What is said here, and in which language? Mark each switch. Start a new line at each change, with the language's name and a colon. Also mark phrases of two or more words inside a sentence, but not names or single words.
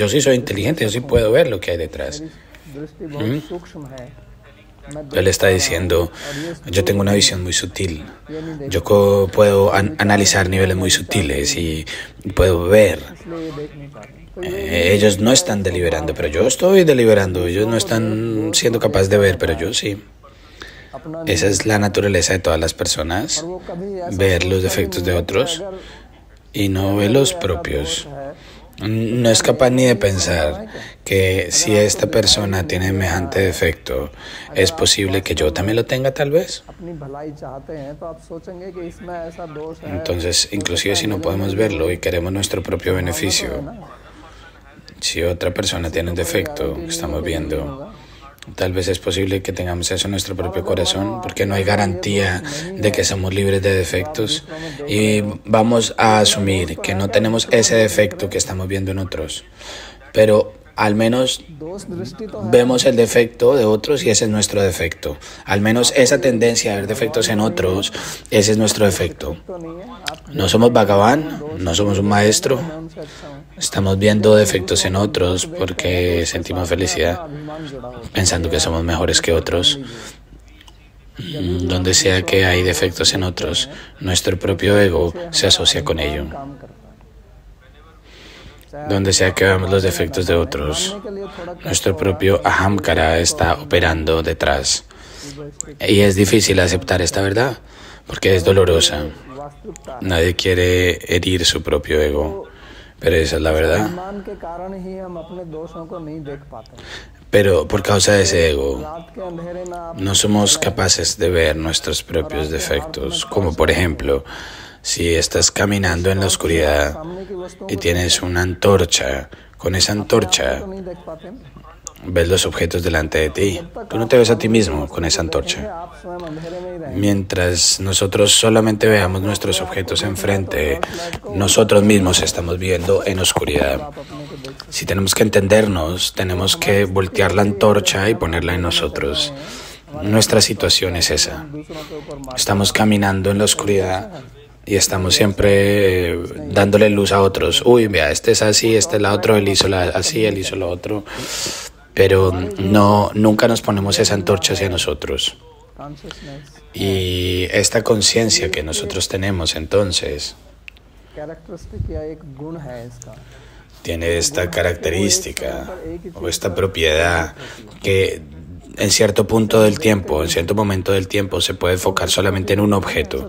Spanish: Yo sí soy inteligente, yo sí puedo ver lo que hay detrás.
Hindi: दृष्टि बहुत सूक्ष्म है, मैं
Spanish: Él está diciendo, yo tengo una visión muy sutil. Yo puedo analizar niveles muy sutiles y puedo ver.
Hindi: इसलिए ये देख नहीं पाते, तो
Spanish: Ellos no están deliberando, pero yo estoy deliberando. Ellos no están siendo capaces de ver, pero yo sí.
Hindi: अपना
Spanish: Esa es la naturaleza de todas las personas,
Hindi: वो कभी ऐसा
Spanish: ver los defectos de otros y no ver los propios.
Hindi: है
Spanish: No es capaz ni de pensar que si esta persona tiene semejante defecto, es posible que yo también lo tenga tal vez.
Hindi: अपनी भलाई चाहते हैं तो आप सोचेंगे कि इसमें ऐसा दोष है,
Spanish: Entonces, inclusive si no podemos verlo y queremos nuestro propio beneficio, si otra persona tiene un defecto que estamos viendo, tal vez es posible que tengamos eso en nuestro propio corazón, porque no hay garantía de que somos libres de defectos y vamos a asumir que no tenemos ese defecto que estamos viendo en otros, pero al menos
Hindi: दोष दृष्टि तो है,
Spanish: vemos el defecto de otros y ese es nuestro defecto. Al menos esa tendencia a ver defectos en otros, ese es nuestro defecto.
Hindi: तो नहीं है, आप
Spanish: No somos Bhagavan, no somos un maestro.
Hindi: मैं उनसे अच्छा हूँ,
Spanish: Estamos viendo defectos en otros porque sentimos felicidad,
Hindi: अभिमान जुड़ा हो,
Spanish: pensando que somos mejores que otros. Donde sea que hay defectos en otros, nuestro propio ego se asocia con ello.
Hindi: काम करता है,
Spanish: Donde sea que veamos los defectos de otros,
Hindi: के लिए थोड़ा
Spanish: nuestro propio ahamkara está operando detrás. Y es difícil aceptar esta verdad porque es dolorosa.
Hindi: वास्तविकता
Spanish: Nadie quiere herir su propio ego, pero esa es la verdad.
Hindi: अभिमान के कारण ही हम अपने दोषों को नहीं देख पाते,
Spanish: Pero por causa de ese ego,
Hindi: रात के अंधेरे में आप
Spanish: no somos capaces de ver nuestros propios defectos, como por ejemplo, si estás caminando en la oscuridad
Hindi: सामने की वस्तुओं
Spanish: y tienes una antorcha, con esa antorcha
Hindi: को नहीं देख पाते,
Spanish: ves los objetos delante de ti. Tú no te ves a ti mismo con esa antorcha.
Hindi: आप स्वयं अंधेरे में ही रहेंगे,
Spanish: Mientras nosotros solamente veamos nuestros objetos enfrente, nosotros mismos estamos viendo en oscuridad.
Hindi: आप अपने को देख
Spanish: Si tenemos que entendernos, tenemos que voltear la antorcha y ponerla en nosotros. Nuestra situación es esa.
Hindi: दूसरों के ऊपर मार,
Spanish: Estamos caminando en la oscuridad y estamos siempre dándole luz a otros. Uy, vea, este es así, este es la otro, él hizo así, él hizo lo otro. Pero nunca nos ponemos esa antorcha hacia nosotros. Y esta conciencia que nosotros tenemos entonces tiene esta característica o esta propiedad que en cierto punto del tiempo, en cierto momento del tiempo se puede enfocar solamente en un objeto.